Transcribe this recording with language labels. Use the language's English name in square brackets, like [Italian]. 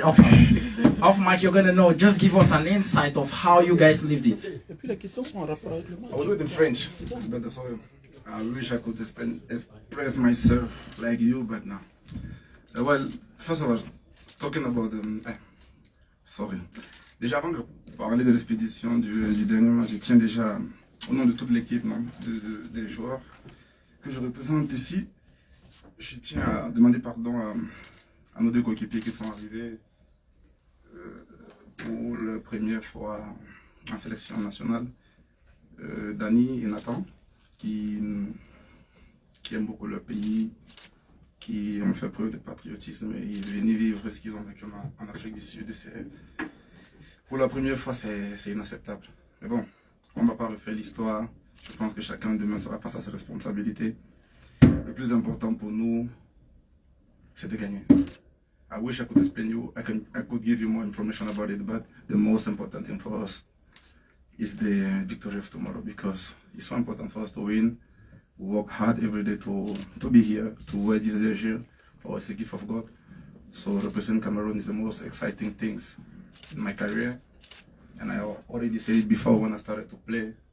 [English] Off mic, you're gonna know. Just give us an insight of how you guys lived it. I was with the French, but I wish I could express myself like you, but no. Well, first of all, talking about sorry. [French] Déjà avant de parler de l'expédition du dernier match, je tiens déjà au nom de toute l'équipe, des joueurs que je représente ici. Je tiens à demander pardon à nos 2 coéquipiers qui sont arrivés pour la première fois en sélection nationale, Dani et Nathan, qui aiment beaucoup leur pays, qui ont fait preuve de patriotisme et ils venaient vivre ce qu'ils ont vécu en Afrique du Sud. Pour la première fois, c'est inacceptable. Mais bon, on ne va pas refaire l'histoire. Je pense que chacun demain sera face à ses responsabilités. Le plus important pour nous, c'est de gagner. [English] I wish I could explain you, I could give you more information about it, but the most important thing for us is the victory of tomorrow, because it's so important for us to win. We work hard every day to be here, to wear this jersey, for us, a gift of God. So representing Cameroon is the most exciting things in my career. And I already said it before when I started to play,